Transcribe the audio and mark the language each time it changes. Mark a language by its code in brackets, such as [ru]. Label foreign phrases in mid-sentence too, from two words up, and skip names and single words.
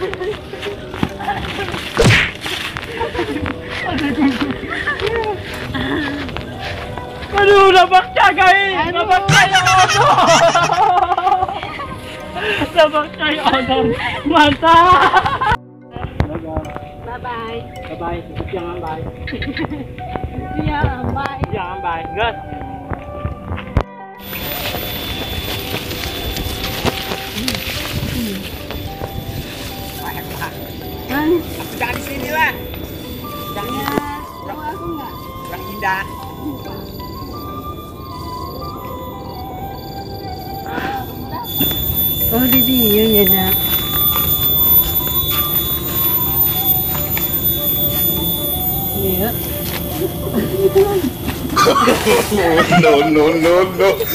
[id] Aduh, dapat jagai. Dapat kaya odong. Dapat kaya odong. Mantap. Bye. Bye. Jangan bye. Iya, bye. Jangan bye. Gas. Jangan di sini lah. Jangan. Mau aku enggak? Yang indah. Oh, di dia ya, Nak. Iya. [en] No, no, no, no.